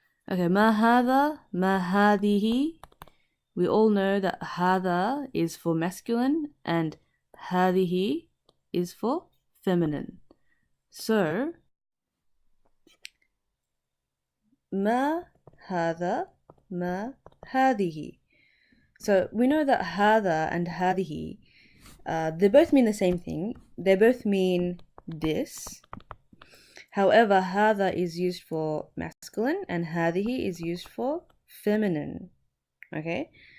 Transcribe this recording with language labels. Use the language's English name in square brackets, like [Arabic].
[Arabic] Okay, ما هذا, ما هذه. [English] We all know that هذا is for masculine and هذه is for feminine. [Arabic] So, ما هذا, ما هذه. [English] So we know that هذا and هذه, they both mean the same thing. They both mean this. However, هذا is used for masculine and هذه is used for feminine. Okay?